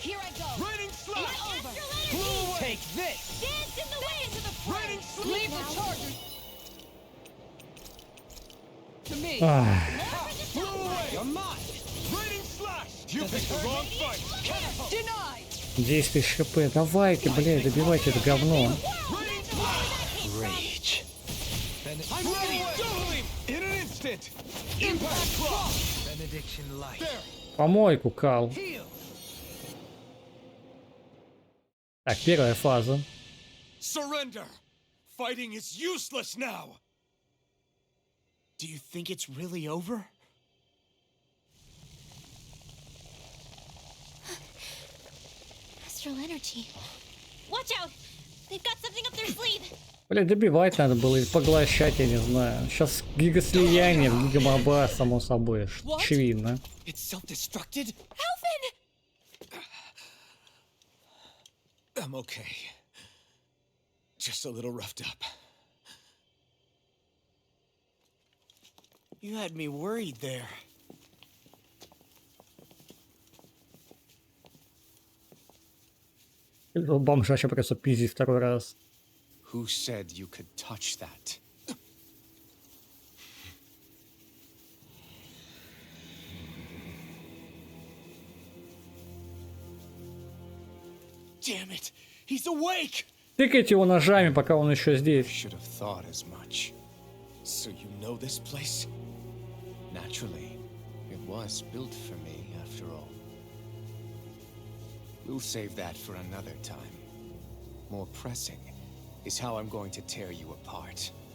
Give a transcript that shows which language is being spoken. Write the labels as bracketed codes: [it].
[en] Here I go! Raining slash! Astral energy! Take this! Dance in the wind! To the Raining fray! Leave the chargers to me. Blow away! You're mine! Raining slash! You picked the wrong fight! Catapult! Denied! [ru] 10 тысяч хп. Давайте, блядь, добивайте это говно. [en] Rage. I'm ready! Dueling! In an instant! Impact cross! Benediction light. There! [ru] Помойку, Кал. [en] Heal! [ru] Так, первая фаза. [en] Surrender! Fighting is useless now! Do you think it's really over? Astral energy. Watch out! They've got something up their sleeve! [ru] Блядь, добивать надо было или поглощать, я не знаю. Сейчас гигаслияние, гигамоба, само собой. Очевидно. [en] It's self-destructed? Elfin! I'm okay. Just a little roughed up. You had me worried there. [ru] Бомжа еще просто пиздить второй раз. [en] Who said you could touch that? Damn it! He's awake! [ru] Тыкайте его ножами, пока он еще здесь. [en] Should have thought as much. So you know this place? Naturally, it was built for me, after all. We'll save that for another time. More pressing is how I'm going to tear you apart.